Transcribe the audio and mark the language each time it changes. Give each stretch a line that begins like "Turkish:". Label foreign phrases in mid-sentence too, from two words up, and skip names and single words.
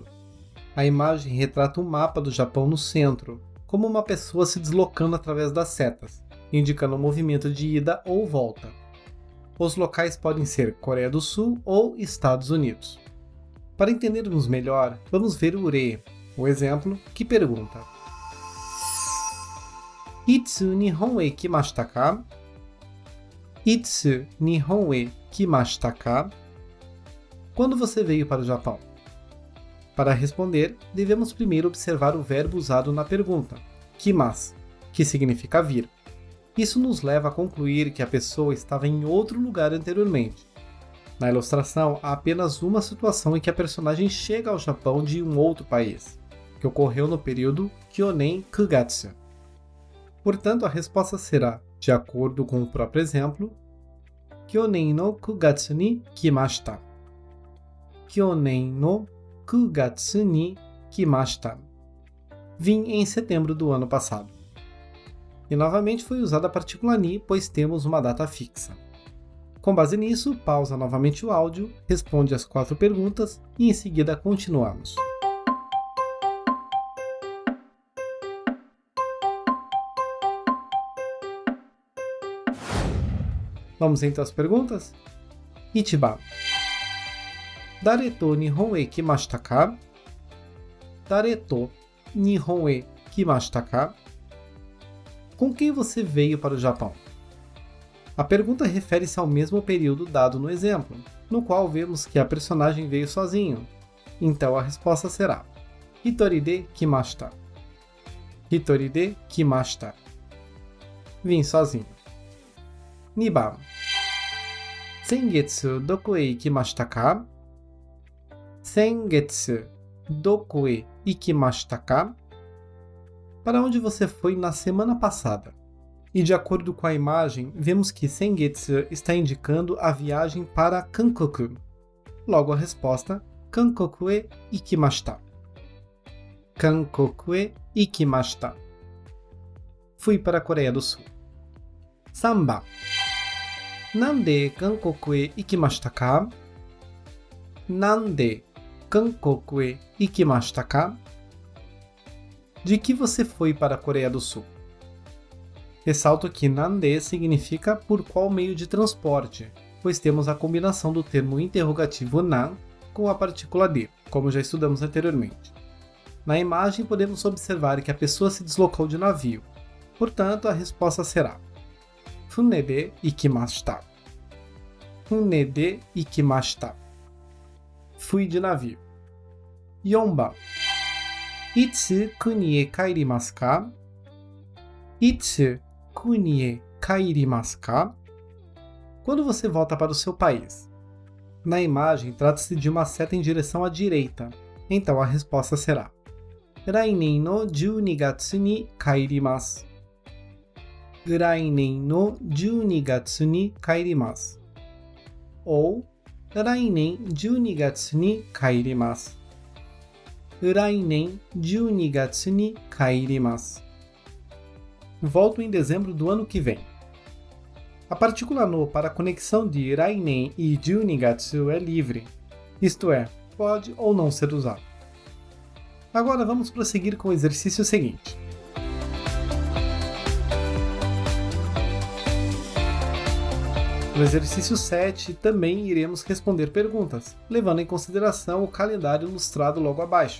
Portuguese: A imagem retrata um mapa do Japão no centro, como uma pessoa se deslocando através das setas, indicando o movimento de ida ou volta. Os locais podem ser Coreia do Sul ou Estados Unidos. Para entendermos melhor, vamos ver o ure, o exemplo, que pergunta:
Japanese: いつ日本へ来ましたか? いつ日本へ来ましたか?
Portuguese: Quando você veio para o Japão? Para responder, devemos primeiro observar o verbo usado na pergunta, kimasu, que significa vir. Isso nos leva a concluir que a pessoa estava em outro lugar anteriormente. Na ilustração, há apenas uma situação em que a personagem chega ao Japão de um outro país, que ocorreu no período
Japanese: 去年九月.
Portuguese: Portanto, a resposta será, de acordo com o próprio exemplo,
Japanese: 去年の九月に来ました. 去年の九月に来ました.
Portuguese: Vim em setembro do ano passado. E novamente foi usada a partícula ni, pois temos uma data fixa. Com base nisso, pausa novamente o áudio, responde as 4 perguntas e em seguida continuamos. Vamos então às perguntas? Ichiban.
Japanese: 誰と日本へ来ましたか? 誰と日本へ来ましたか?
Portuguese: Com quem você veio para o Japão? A pergunta refere-se ao mesmo período dado no exemplo, no qual vemos que a personagem veio sozinho. Então a resposta será
Japanese: 一人で来ました. 一人で来ました.
Portuguese: Vim sozinho. Niban.
Japanese: 先月どこへ行きましたか？先月どこへ行きましたか?
Portuguese: Para onde você foi na semana passada? E de acordo com a imagem, vemos que Sengetsu está indicando a viagem para Kankoku. Logo a resposta,
Japanese: 韓国へ行きました. 韓国へ行きました.
Portuguese: Fui para a Coreia do Sul.
Japanese: 3 番何で韓国へ行きましたか? 何で韓国へ行きましたか?
Portuguese: De que você foi para a Coreia do Sul? Ressalto que nande significa por qual meio de transporte, pois temos a combinação do termo interrogativo nan com a partícula de, como já estudamos anteriormente. Na imagem podemos observar que a pessoa se deslocou de navio, portanto a resposta será
Japanese: 船で行きました. 船で行きました.
Portuguese: Fui de navio.
Japanese: 4 番いつ国へ帰りますか? いつ国へ帰りますか?
Portuguese: Quando você volta para o seu país? Na imagem, trata-se de uma seta em direção à direita, então a resposta será
Japanese: 来年の12月に帰ります。来年の12月に帰ります。ou 来年12月に帰ります。来年12月に帰ります。
Portuguese: Volto em dezembro do ano que vem. A partícula no para a conexão de rainen e junigatsu é livre, isto é, pode ou não ser usado. Agora vamos prosseguir com o exercício seguinte. No exercício 7, também iremos responder perguntas, levando em consideração o calendário ilustrado logo abaixo.